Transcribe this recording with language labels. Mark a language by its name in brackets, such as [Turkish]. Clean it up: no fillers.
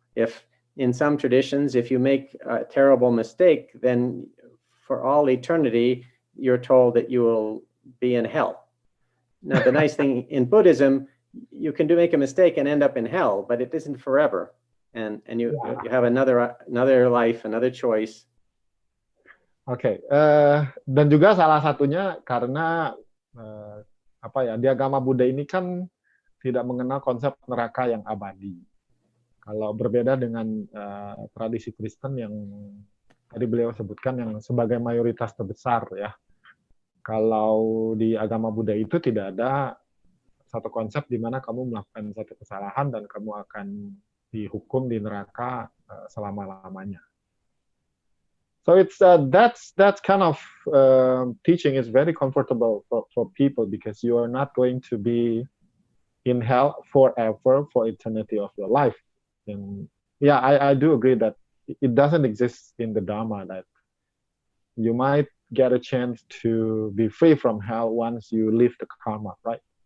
[English] If in some traditions, if you make a terrible mistake, then for all eternity, you're told that you will be in hell. Now, the nice thing in Buddhism, you can make a mistake and end up in hell, but it isn't forever, and you have another life, another choice. [Indonesian] Oke, dan juga salah satunya karena di agama Buddha ini kan tidak mengenal konsep neraka yang abadi. Kalau berbeda dengan tradisi Kristen yang tadi beliau sebutkan yang sebagai mayoritas terbesar ya. Kalau di agama Buddha itu tidak ada satu konsep di mana kamu melakukan satu kesalahan dan kamu akan dihukum di neraka selama-lamanya. [English] So it's that's kind of teaching is very comfortable for people, because you are not going to be in hell forever, for eternity of your life. And yeah, I do agree that it doesn't exist in the Dharma that you might get a chance to be free from hell once you leave the karma, right?